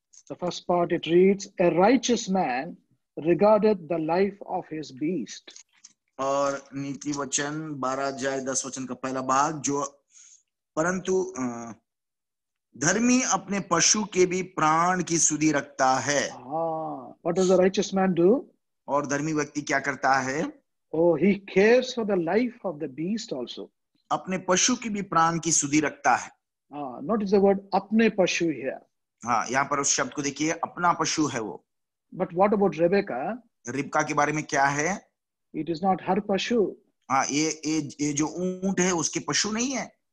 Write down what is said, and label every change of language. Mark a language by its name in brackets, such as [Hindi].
[English] The first part it reads, a righteous man regardeth the life of his beast. [Hindi] और नीति वचन 12 अध्याय 10 वचन का पहला भाग, जो परंतु धर्मी अपने पशु के भी प्राण की सुधि रखता है। [English] What does a righteous man do? [Hindi] और धर्मी व्यक्ति क्या करता है? [English] Oh, he cares for the life of the beast also. [Hindi] अपने पशु की भी प्राण की सुधि रखता है। [English] Notice the word [Hindi] apne pashu [English] here. [Hindi] हाँ, यहाँ पर उस शब्द को देखिए, अपना पशु है वो। [English] But what about Rebecca? [Hindi] रिबका के बारे में क्या है? [English] It is not her pashu. [Hindi] हाँ, ये जो ऊंट है उसके पशु नहीं है।